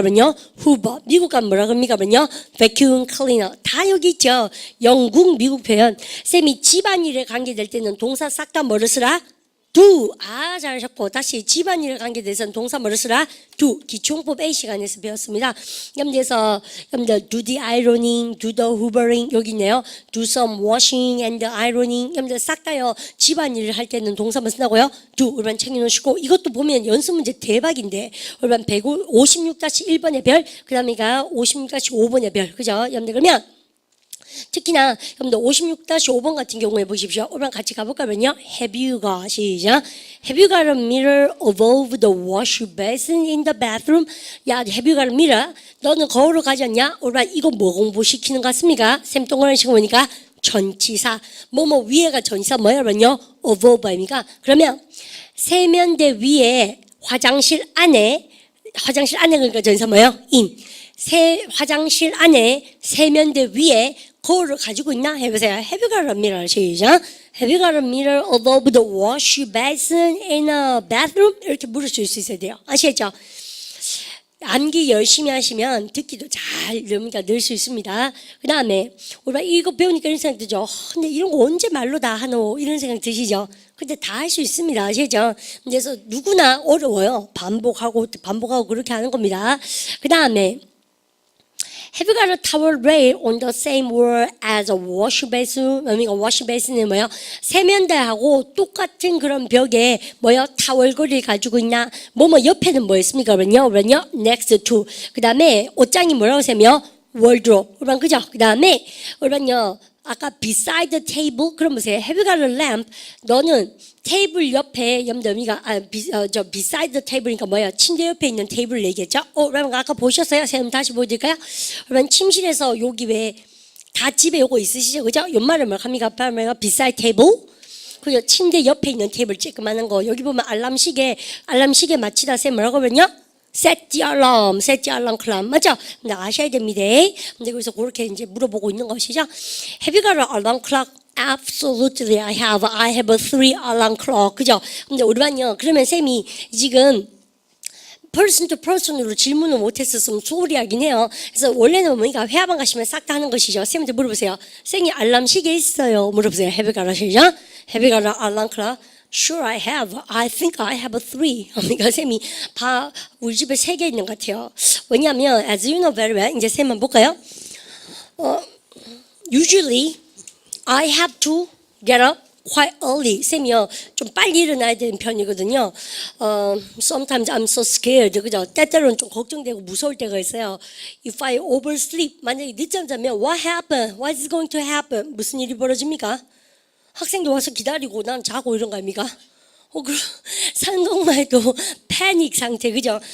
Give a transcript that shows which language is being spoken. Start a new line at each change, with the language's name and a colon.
Korean: 그러면요. 후버. 미국 가면 뭐라 합니까? 그러면요. vacuum cleaner. 다 여기 있죠. 영국, 미국 표현. 쌤이 집안일에 관계될 때는 동사 싹 다 뭐를 쓰라? do. 아, 잘하셨고. 다시 집안일에 관계돼서는 동사 뭐를 쓰라?
English: do.
Korean: 기초용법 A 시간에서 배웠습니다. 여러분들에서 여러분들
English: do the ironing, do the hoovering
Korean: 여기 있네요.
English: do some washing and ironing.
Korean: 여러분들 싹 다요. 집안일을 할 때는 동사만 쓴다고요?
English: do.
Korean: 여러분 챙겨놓으시고 이것도 보면 연습 문제 대박인데 여러분 156-1번의 별 그 다음에가 56-5번의 별 그죠? 여러분들 그러면 특히나 여러분들 56-5번 같은 경우에 보십시오. 오늘 같이 가볼까면요.
English: Have you got
Korean: 시작.
English: Have you got a mirror above the wash basin in the bathroom?
Korean: 야,
English: have you got a mirror?
Korean: 너는 거울을 가졌냐? 오늘 이거 뭐 공부시키는 것 같습니까? 쌤 동그라미 치고 보니까 전치사. 뭐뭐 위에가 전치사 뭐야면요? above입니까? 그러면 세면대 위에 화장실 안에 그러니까 전치사 뭐예요?
English: in.
Korean: 화장실 안에 세면대 위에 거울을 가지고 있나? 해보세요.
English: Have you got a mirror?
Korean: 시작.
English: Have you got a mirror above the wash basin in a bathroom?
Korean: 이렇게 물을 수 있어야 돼요. 아시겠죠? 암기 열심히 하시면 듣기도 잘 늘 수 있습니다. 그 다음에 우리가 이거 배우니까 이런 생각 들죠. 근데 이런 거 언제 말로 다 하노? 이런 생각 드시죠? 근데 다 할 수 있습니다. 아시죠? 그래서 누구나 어려워요. 반복하고 그렇게 하는 겁니다.
English: 그 다음에 Have you got a towel rail on the same wall as a wash basin?
Korean: wash basin은 뭐요? 세면대하고 똑같은 그런 벽에 뭐요? 타월거리를 가지고 있나? 옆에는 뭐 있습니까? 그러면요. next to. 그 다음에 옷장이 뭐라고 하세요? wardrobe. 그러면 그죠? 그 다음에 그러면요. 아까
English: beside the table
Korean: 그럼 보세요.
English: Have you got a lamp?
Korean: 너는 테이블 옆에 염더미가 beside the table이니까 뭐예요? 침대 옆에 있는 테이블을 얘기했죠. 그러면 아까 보셨어요? 선생님 다시 보여드릴까요? 그러면 침실에서 여기 왜 다 집에 요거 있으시죠? 그죠? 연말을 뭐 합니까? beside table. 그죠? 침대 옆에 있는 테이블 쬐끄만한 거. 여기 보면 알람시계 맞히다 쌤 뭐라고 하면요?
English: set the alarm clock 맞죠?
Korean: 근데 아셔야 됩니다. 근데 그래서 그렇게 이제 물어보고 있는 것이죠.
English: Have you got an alarm clock? Absolutely, I have a 3 alarm clock.
Korean: 그죠? 근데 우리반요. 그러면 쌤이 지금 person to person으로 질문을 못했었으면 소홀히하긴 해요. 그래서 원래는 뭐니까 회화방 가시면 싹 다 하는 것이죠. 쌤한테 물어보세요. 쌤이 알람 시계 있어요. 물어보세요.
English: Have you got a
Korean: 시죠?
English: Have you got an alarm clock? Sure, I have. I think I have a 3.
Korean: 그러니까 쌤이 우리 집에 3개 있는 것 같아요. 왜냐하면
English: as you know very well,
Korean: 이제 쌤 한번 볼까요?
English: Usually I have to get up quite early.
Korean: 쌤이요 좀 빨리 일어나야 되는 편이거든요.
English: Sometimes I'm so scared.
Korean: 그죠? 때때로는 좀 걱정되고 무서울 때가 있어요.
English: If I oversleep,
Korean: 만약에 늦잠 자면
English: what happened? What is going to happen?
Korean: 무슨 일이 벌어집니까? 학생도 와서 기다리고 난 자고 이런 거 아닙니까? 그럼 상상만 해도 패닉 상태, 그죠?